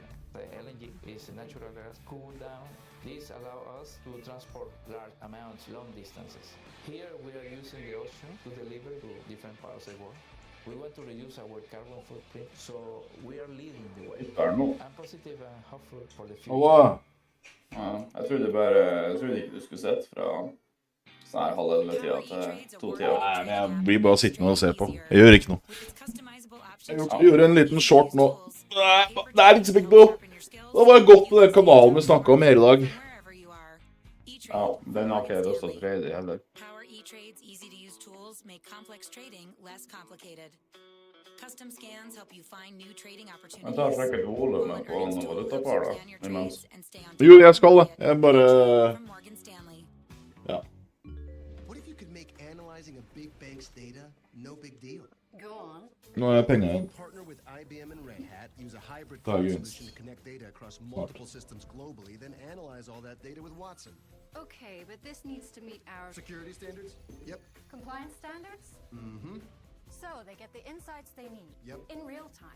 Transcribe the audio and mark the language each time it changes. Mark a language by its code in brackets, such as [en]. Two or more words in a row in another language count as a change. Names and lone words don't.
[en] The LNG is natural gas cooled down. This allows us to transport large amounts long distances. Here we are using the ocean to deliver to different parts of the world. We want to reduce our carbon footprint, so we are leading the way. I'm positive and hopeful for the future. Wow. [no] Ja, jeg trodde ikke du skulle sett fra sånn her halv 11 tida til 2 tida. Nei, men jeg blir bare sittende og se på. Jeg gjør ikke noe. Jeg gjorde en liten short nå. Det er ikke så [en] big deal. [no] Det var godt med den kanalen vi snakket om hele dag. Ja, den har ikke jeg lyst til å trade i heller. [en] Power E-Trade's easy-to-use tools make complex trading less complicated. Custom scans help you find new trading opportunities. [no] Jeg tar sikkert volumet på noe valutapar da, imens. Jo, jeg skal det. Jeg bare... Ja. [en] Analyzing a big bank's data, no big deal. Go on. [no] Nå er jeg penger igjen. [en] Partner with IBM and Red Hat, use a hybrid cloud solution to connect data across multiple systems globally, then analyze all that data with Watson. Okay, but this needs to meet our security standards? Yep. Compliance standards? Mm-hmm. So they get the insights they need. Yep. In real time.